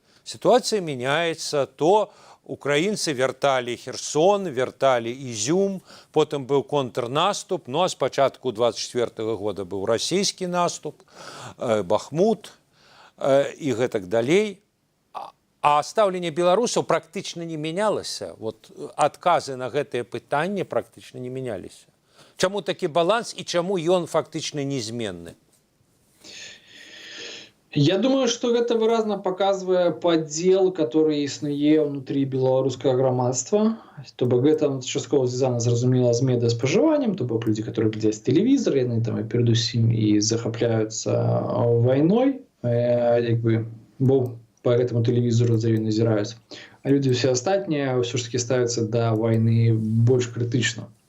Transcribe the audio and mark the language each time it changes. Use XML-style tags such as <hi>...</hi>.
<ru>Ситуация меняется,</ru> <be>то украінцы вярталі Херсон, вярталі Ізюм, потым быў контрнаступ, а з пачатку 24-го года быў расійскі наступ, Бахмут і гэтак далей. А стаўленне беларусаў практычна не мянялася. Адказы на гэтыя пытанні практычна не мяняліся. Чаму такі баланс і чаму ён фактычна незменны?</be> <ru>Я думаю, что это выразно показывает поддел, который існуе внутри белорусского громадства.</ru> <be>То бок гэта часткова звязана, зразумела, з медыаспажываннем, то бок</be> <ru>люди, которые</ru> <be>глядзяць тэлевізор, яны там і перадусім і захапляюцца вайной, як бы, бо по гэтаму тэлевізору за ёй назіраюць. А люди все астатнія ўсё ж таки ставяцца да вайны больш крытычна.</be>